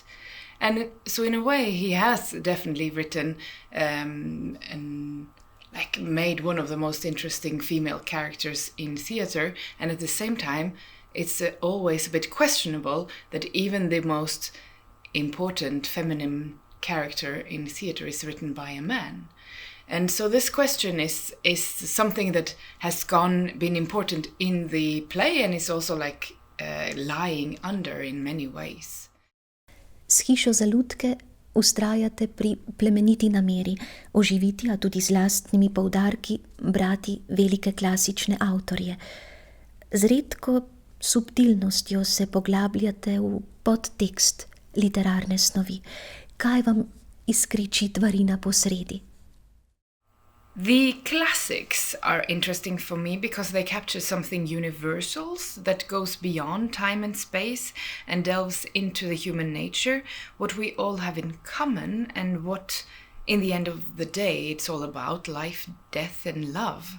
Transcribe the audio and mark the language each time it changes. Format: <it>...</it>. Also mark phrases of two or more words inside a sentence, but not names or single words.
<en>And so in a way he has definitely written and like made one of the most interesting female characters in theater, and at the same time it's always a bit questionable that even the most important feminine character in theater is written by a man. And so this question is something that has been important in the play, and is also like lying under in many ways.</en> <sl>S Hišo za lutke ustrajate pri plemeniti nameri oživiti, a tudi z lastnimi poudarki, brati velike klasične avtorje. Z redko subtilnostjo se poglabljate v podtekst literarne snovi. Kaj vam izkriči tvarina posredi?</sl> <en>The classics are interesting for me because they capture something universal that goes beyond time and space and delves into the human nature, what we all have in common, and what, in the end of the day, it's all about: life, death, and love.</en>